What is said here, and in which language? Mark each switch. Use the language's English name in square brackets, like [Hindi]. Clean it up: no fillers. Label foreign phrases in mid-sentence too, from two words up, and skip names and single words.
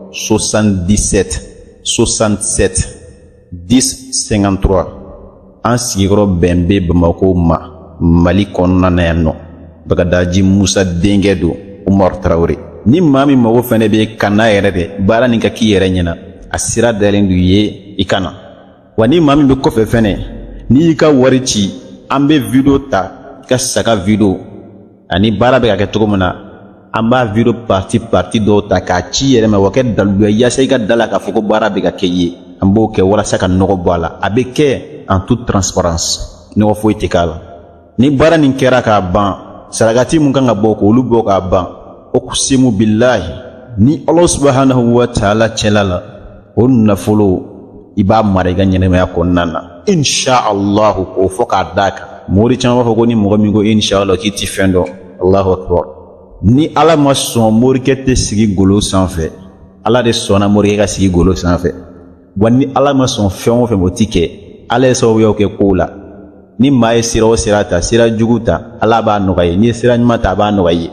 [Bambara] 77 67 10 53 an sigiyɔrɔ bɛn bɛ Bamako ma Mali kɔnɔna na yan nɔ Bagadaji Musa denkɛ don Umaru Tarawele ni maa min mago fɛnɛ bɛ kana yɛrɛ de baara nin ka k'i yɛrɛ ɲɛna a sira dalen do ye i kana wa ni maa min bɛ kɔfɛ fɛnɛ n'i y'i ka wari ci an bɛ video ta i ka saga video ani baara bɛ ka kɛ cogo min na an b'a video parti dɔw ta k'a ci yɛrɛ ma wa kɛ daluya yaasa i ka da la k'a fɔ ko baara bɛ ka kɛ ye an b'o kɛ walasa ka nɔgɔ bɔ a la a bɛ kɛ [French] en toute transparence [Bambara] nɔgɔ foyi tɛ k'a la ni baara nin kɛra k'a ban sarakati mun kan ka bɔ k'olu bɔ k'a ban [Arabic] أقسم بالله [Bambara] ni [Arabic] الله سبحانه وتعالى [Bambara] cɛla la o nafolo i b'a mara i ka ɲɛnɛmaya kɔnɔna na inshallah k'o fɔ k'a d'a kan mori caman b'a fɔ ko ni mɔgɔ min ko inshallah k'i ti fɛn dɔn [Arabic] الله أكبر [Bambara] ni Ala ma sɔn morikɛ tɛ sigi golo sanfɛ Ala de sɔnna morikɛ ka sigi golo sanfɛ wa ni Ala ma sɔn fɛn o fɛn o ti kɛ Ala ye sababuyaw kɛ kow la ni maa ye sira o sira ta sira jugu ta Ala b'a nɔgɔya ye, ni ye sira ɲuman ta a b'a nɔgɔya ye.